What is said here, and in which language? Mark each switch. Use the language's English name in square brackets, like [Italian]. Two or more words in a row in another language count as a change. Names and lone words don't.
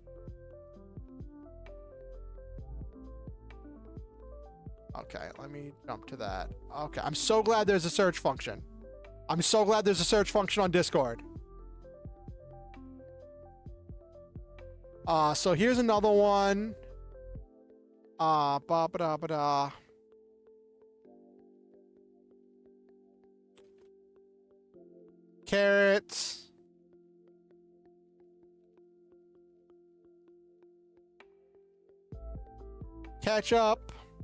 [English] Okay, let me jump to that. Okay, I'm so glad there's a search function. I'm so glad there's a search function on Discord. So here's another one. Ba-ba-da-ba-da. Carrots. Ketchup.